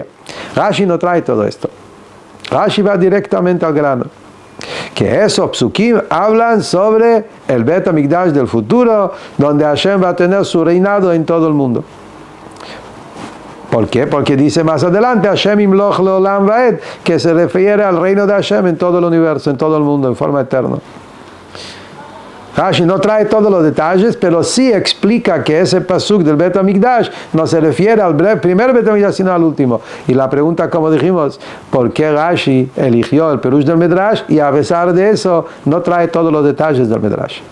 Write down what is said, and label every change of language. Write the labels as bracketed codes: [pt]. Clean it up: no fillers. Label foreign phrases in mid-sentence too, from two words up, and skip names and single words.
[es] Rashi no trae todo esto. Rashi va directamente al grano, que esos psukim hablan sobre el Bet HaMikdash del futuro, donde Hashem va a tener su reinado en todo el mundo. ¿Por qué? Porque dice más adelante, [he] השם ימלוך לעולם ועד, [es] que se refiere al reino de Hashem en todo el universo, en todo el mundo, en forma eterna. Rashi no trae todos los detalles, pero sí explica que ese pasuk del Bet HaMikdash no se refiere al primer Bet HaMikdash, sino al último. Y la pregunta, como dijimos, ¿por qué Rashi eligió el Perush del Midrash y a pesar de eso no trae todos los detalles del Midrash?